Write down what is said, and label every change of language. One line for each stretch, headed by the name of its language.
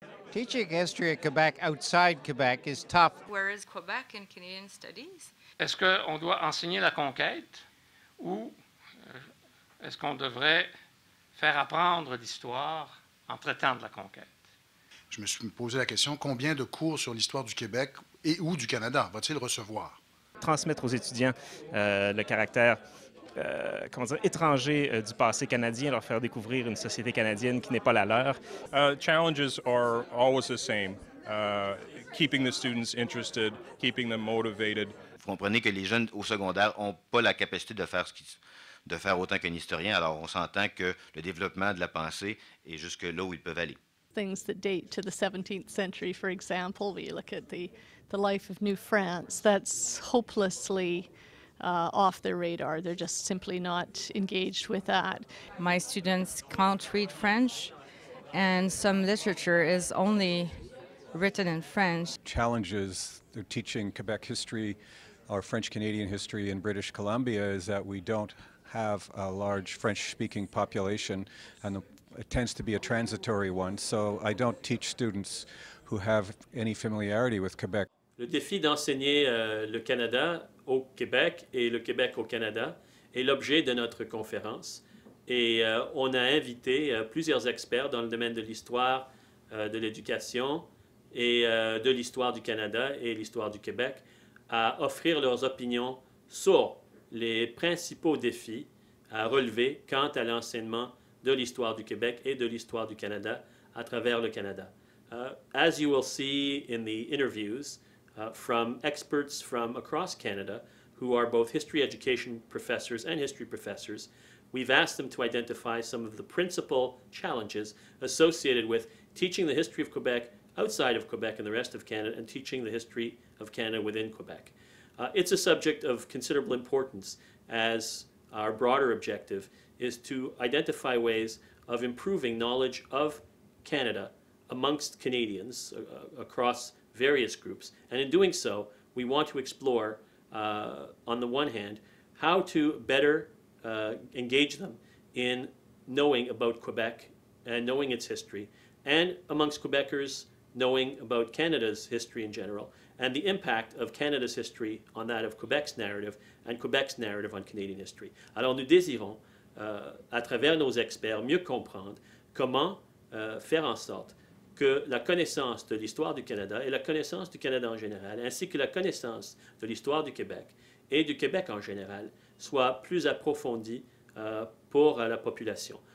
English: Teaching history at Quebec outside Quebec is tough. Where is Quebec in Canadian studies?
French: Est-ce qu'on doit enseigner la conquête ou est-ce qu'on devrait faire apprendre l'histoire en traitant de la conquête? Je me suis posé la question, combien de cours sur l'histoire du Québec et ou du Canada va-t-il recevoir? Transmettre aux étudiants le caractère étranger du passé canadien, leur faire découvrir une société canadienne qui n'est pas la leur.
English: Challenges are always the same. Keeping the students interested, keeping them motivated.
French: Vous comprenez que les jeunes au secondaire n'ont pas la capacité de faire autant qu'un historien, alors on s'entend que le développement de la pensée est jusque là où ils peuvent aller.
English: Things that date to the 17th century, for example, we look at the life of New France, that's hopelessly off their radar. They're just simply not engaged with that. My students can't read French, and some literature is only written in French. Challenges they're teaching Quebec history or French-Canadian history in British Columbia is that we don't have a large French-speaking population, and it tends to be a transitory one, so I don't teach students who have any familiarity with Quebec.
French: Le défi d'enseigner le Canada au Québec et le Québec au Canada est l'objet de notre conférence. Et on a invité plusieurs experts dans le domaine de l'histoire, de l'éducation et de l'histoire du Canada et l'histoire du Québec à offrir leurs opinions sur les principaux défis à relever quant à l'enseignement de l'histoire du Québec et de l'histoire du Canada à travers le Canada.
English: As you will see in the interviews from experts from across Canada who are both history education professors and history professors, we've asked them to identify some of the principal challenges associated with teaching the history of Quebec outside of Quebec and the rest of Canada and teaching the history of Canada within Quebec. It's a subject of considerable importance as our broader objective is to identify ways of improving knowledge of Canada amongst Canadians across various groups. And in doing so, we want to explore, on the one hand, how to better engage them in knowing about Quebec and knowing its history, and amongst Quebecers, knowing about Canada's history in general, and the impact of Canada's history on that of Quebec's narrative and Quebec's narrative on Canadian history.
French: Alors nous désirons, à travers nos experts, mieux comprendre comment faire en sorte que la connaissance de l'histoire du Canada et la connaissance du Canada en général, ainsi que la connaissance de l'histoire du Québec et du Québec en général, soit plus approfondie pour la population.